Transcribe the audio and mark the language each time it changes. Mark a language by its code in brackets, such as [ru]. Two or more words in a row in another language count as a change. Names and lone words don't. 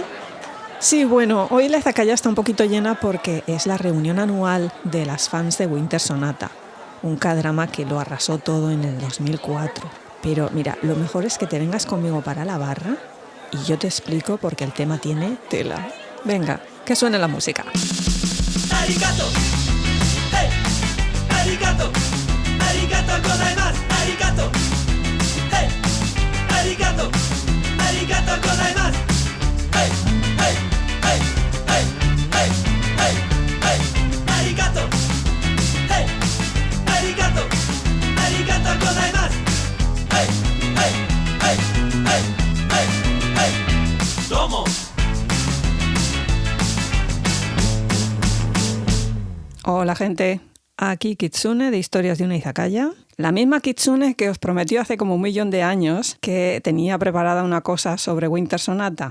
[es] Sí, bueno, hoy la Izakaya está un poquito llena porque es la reunión anual de las fans de Winter Sonata, un K-drama que lo arrasó todo en el 2004. Pero mira, lo mejor es que te vengas conmigo para la barra y yo te explico porque el tema tiene tela. Venga, que suene la música. [ja] Arigato, hey, arigato, ありがとうございます, arigato, hey, arigato, ありがとうございます, hey, hey, hey, hey, hey, hey, hey, arigato, hey, arigato, ありがとうございます, hey, hey, hey, hey, hey, hey, ¿cómo? [es] Hola gente, aquí Kitsune de Historias de una Izakaya. La misma Kitsune que os prometió hace como 1.000.000 de años que tenía preparada una cosa sobre Winter Sonata.